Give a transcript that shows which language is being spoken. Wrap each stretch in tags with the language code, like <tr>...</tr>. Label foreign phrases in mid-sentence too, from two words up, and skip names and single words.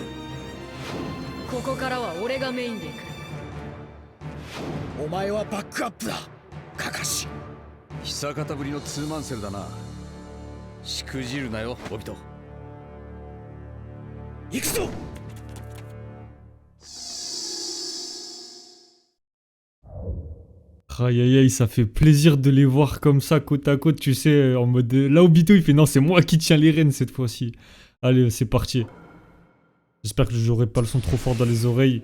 <ja>ここからは俺がメインで行く。お前はバックアップだ、カカシ。久方ぶりのツーマンセルだな。しくじるなよ、オビト。行くぞ。</ja> <fr>Aïe aïe aïe, ça fait plaisir de les voir comme ça, côte à côte, tu sais, en mode... Là, Obito, il fait non, c'est moi qui tiens les rênes cette fois-ci. Allez, c'est parti. J'espère que j'aurai pas le son trop fort dans les oreilles.</fr>